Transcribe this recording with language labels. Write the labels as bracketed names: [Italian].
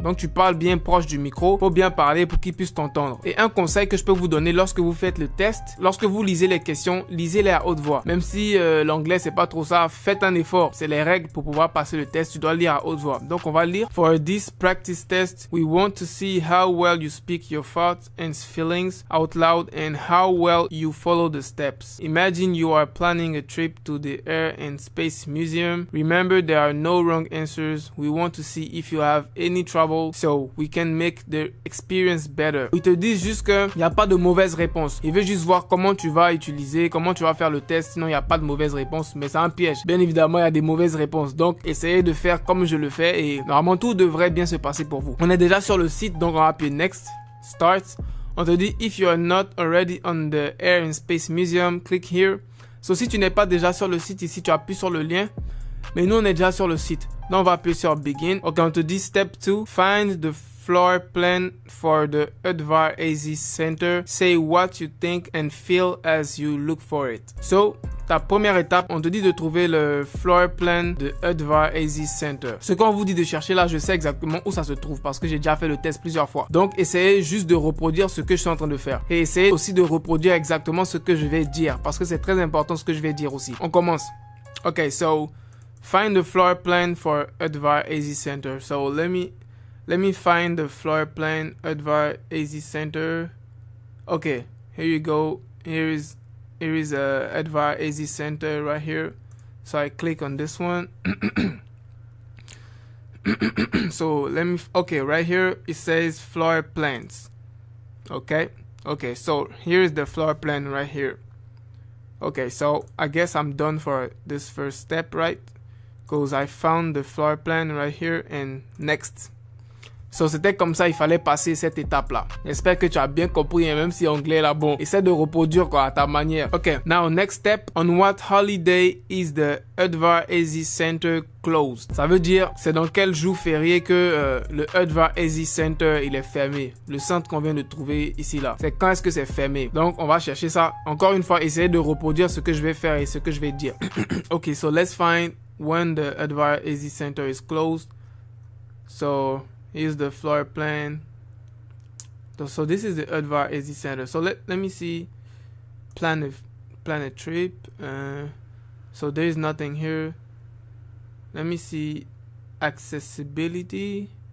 [French] Donc tu parles bien proche du micro, faut bien parler pour qu'ils puissent t'entendre. Et un conseil que je peux vous donner lorsque vous faites le test, lorsque vous lisez les questions, lisez-les à haute voix. Même si l'anglais c'est pas trop ça, faites un effort. C'est les règles pour pouvoir passer le test, tu dois lire à haute voix. Donc on va lire [English] For this practice test test, we want to see how well you speak your thoughts and feelings out loud and how well you follow the steps. Imagine you are planning a trip to the Air and Space Museum. Remember, there are no wrong answers. We want to see if you have any trouble so we can make the experience better. [French] Ils te disent juste qu'il n'y a pas de mauvaise réponse. Ils veulent juste voir comment tu vas utiliser, comment tu vas faire le test. Sinon, il n'y a pas de mauvaise réponse, mais c'est un piège. Bien évidemment, il y a des mauvaises réponses. Donc, essayez de faire comme je le fais et normalement, tout devrait bien se passer pour vous. On est déjà sur le site, donc on va appuyer Next, Start. On te dit, [English] if you are not already on the Air and Space Museum, click here. [French] So, si tu n'es pas déjà sur le site ici, tu appuies sur le lien. Mais nous, on est déjà sur le site. Donc, on va appuyer sur Begin. Ok, on te dit, [English] Step 2, find the floor plan for the Udvar AZ Center. Say what you think and feel as you look for it. [French] So, ta première étape, on te dit de trouver le floor plan de Udvar AZ Center. Ce qu'on vous dit de chercher là, je sais exactement où ça se trouve parce que j'ai déjà fait le test plusieurs fois. Donc, essayez juste de reproduire ce que je suis en train de faire. Et essayez aussi de reproduire exactement ce que je vais dire parce que c'est très important ce que je vais dire aussi. On commence. [English] Ok, so, find the floor plan for Udvar AZ Center. So, let me find the floor plan, Udvar AZ Center. Okay, here you go. Here is Udvar AZ Center right here. So I click on this one. So okay, right here it says floor plans. Okay, so here is the floor plan right here. Okay, so I guess I'm done for this first step, right? Because I found the floor plan right here and next. [French] So, c'était comme ça, il fallait passer cette étape-là. J'espère que tu as bien compris, et même si anglais là, bon, essaie de reproduire quoi, à ta manière. [English] Ok, now next step, on what holiday is the Udvar AZ Center closed? [French] Ça veut dire, c'est dans quel jour férié que le Udvar AZ Center, il est fermé. Le centre qu'on vient de trouver ici là. C'est quand est-ce que c'est fermé? Donc, on va chercher ça. Encore une fois, essayer de reproduire ce que je vais faire et ce que je vais dire. [English] Ok, so let's find when the Udvar AZ Center is closed. So, here's the floor plan. So this is the Udvar AZ Center. So let me see. Plan a trip. So there is nothing here. Let me see accessibility.